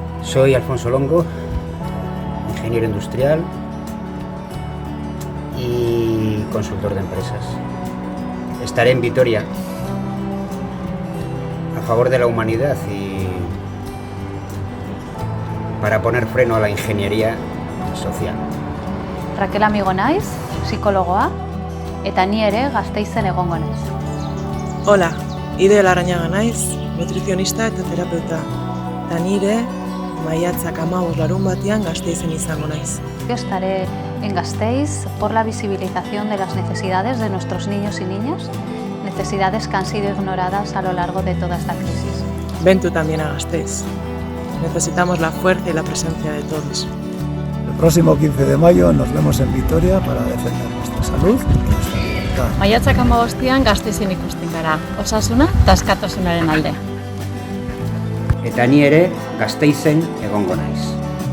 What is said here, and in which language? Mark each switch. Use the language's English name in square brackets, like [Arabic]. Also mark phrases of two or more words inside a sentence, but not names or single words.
[Spanish] Soy Alfonso Longo, ingeniero industrial y consultor de empresas. Estaré en Vitoria a favor de la humanidad y para poner freno a la ingeniería social. [Basque] Raquel amigo naiz, psikologoa, eta ni ere Gasteizen egongo naiz. Hola, Ide Larrañaga naiz, nutricionista eta terapeuta. Eta nire maiatzak 15 larunbatean Gasteizen izango naiz. [Spanish] Yo estaré en Gasteiz por la visibilización de las necesidades de nuestros niños y niñas, necesidades que han sido ignoradas a lo largo de toda esta crisis. Ven tú también a Gasteiz. Necesitamos la fuerza y la presencia de todos. El próximo 15 de mayo nos vemos en Vitoria para defender nuestra salud y nuestra libertad. [Basque] Maiatzak 15ean Gasteizen ikusten gara. Osasuna eta askatasunaren alde. Eta ni ere Gasteizen egongo naiz.